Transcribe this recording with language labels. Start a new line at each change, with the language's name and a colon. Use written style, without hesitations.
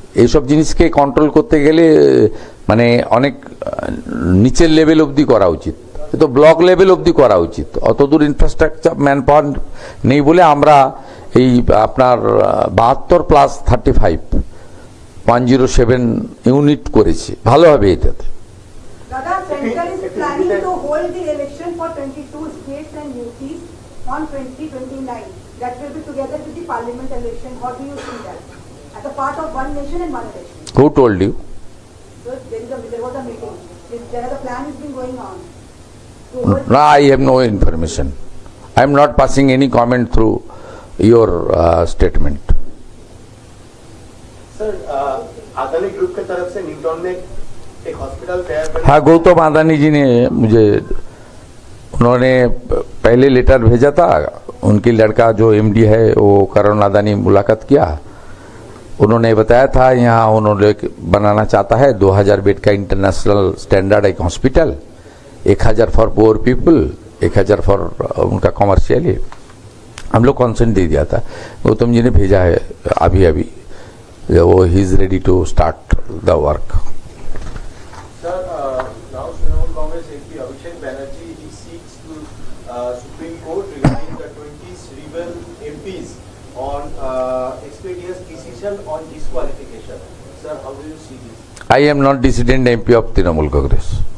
Bangla: এইসব জিনিসকে কন্ট্রোল করতে গেলে মানে অনেক নিচের লেভেল অবধি করা উচিত, তো ব্লক লেভেল অবধি করা উচিত। অতদূর ইনফ্রাস্ট্রাকচার ম্যান পাওয়ার নেই বলে আমরা এই আপনার 72+35 107 ইউনিট করেছি, ভালো হবে এটাতে।
English: Dada, Central is planning to hold the election for 22 states and UTs on 2029. That will be together with the parliament election. How do you see that? As a part of one nation and one election. Who told you? So there was a meeting. The plan has been going on. No, I have no information. I am not passing any comment through your statement.
Hindi: Sir, Adani group के तरफ से Newton में एक hospital तैयार करने। हाँ, गौतम अदानी जी ने मुझे, उन्होंने पहले लेटर भेजा था, उनकी लड़का जो एमडी है वो करण अदानी मुलाकात किया, उन्होंने बताया था यहाँ उन्होंने बनाना चाहता है 2000 बेड का इंटरनेशनल स्टैंडर्ड एक hospital, 1000 for poor people, 1000 for उनका कॉमर्शियली। हम लोग कॉन्सेंट दे दिया था, गौतम जी ने भेजा है अभी अभी, वो
English: ही is ready to start the work. Sir, now Trinamool Congress MP Abhishek Banerjee he seeks to Supreme Court regarding the 20 rebel MPs on expeditious decision on disqualification. Sir, how do you see this? I am not dissident MP of Trinamool Congress.